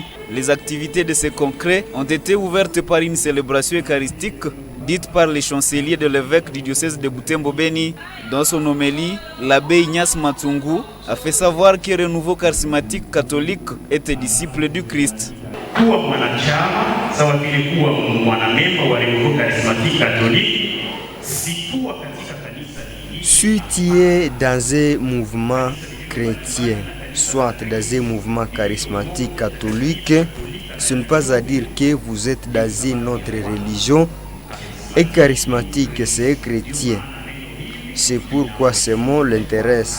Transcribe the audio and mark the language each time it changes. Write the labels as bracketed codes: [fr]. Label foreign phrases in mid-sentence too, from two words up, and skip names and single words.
[fr] Les activités de ce congrès ont été ouvertes par une célébration eucharistique dite par les chanceliers de l'évêque du diocèse de Butembo Beni. Dans son homélie, l'abbé Ignace Matsungu a fait savoir que renouveau charismatique catholique était disciple du Christ. [sw] Kuwa mwanachama sawa vile kuwa mwanamemba wa [fr] renouveau charismatique catholique, [sw] si kuwa katika kanisa hili. [fr] Si tu es dans un mouvement chrétien, soit dans un mouvement charismatique catholique, ce n'est pas à dire que vous êtes dans une autre religion. Et charismatique, c'est chrétien. C'est pourquoi ce mot l'intéresse.